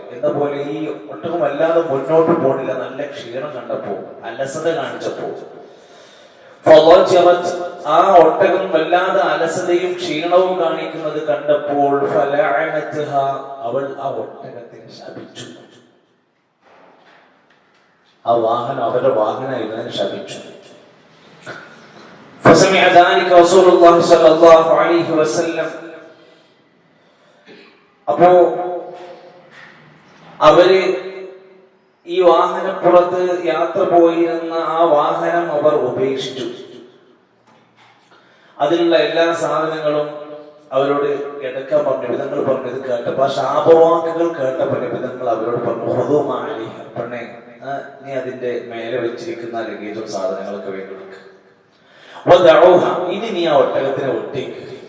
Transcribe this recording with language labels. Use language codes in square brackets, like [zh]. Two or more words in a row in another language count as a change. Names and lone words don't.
[ml] എന്ന പോലെ ഈ ഒട്ടകം വല്ലാതെ മുന്നോട്ട് പോണില്ല. നല്ല ക്ഷീണം കണ്ടപ്പോ, അലസത കാണിച്ചപ്പോ, ആ ഒട്ടകം വല്ലാതെ അലസതയും ക്ഷീണവും കാണിക്കുന്നത് കണ്ടപ്പോൾ അവൾ ആ ഒട്ടകത്തിന് ശപിച്ചു. ആ വാഹനം അവരുടെ വാഹനമായിരുന്നു, ശപിച്ചു. [ar] فسمع ذلك رسول الله صلى الله عليه وسلم. [ml] അപ്പോ അവര് ഈ വാഹനപ്പുറത്ത് യാത്ര പോയിരുന്ന ആ വാഹനം അവർ ഉപേക്ഷിച്ചു. അതിലുള്ള എല്ലാ സാധനങ്ങളും അവരോട് എടുക്കാൻ പറഞ്ഞ വിധങ്ങൾ പറഞ്ഞത് കേട്ടപ്പോ, ആ ശാപവാക്കുകൾ കേട്ട വിധങ്ങൾ അവരോട് പറഞ്ഞു, പെണ്ണെ നീ അതിന്റെ മേലെ വെച്ചിരിക്കുന്ന ലഗേജും സാധനങ്ങളൊക്കെ വേണ്ടി ഇനി നീ ആ ഒട്ടകത്തിനെ ഒട്ടേക്ക്.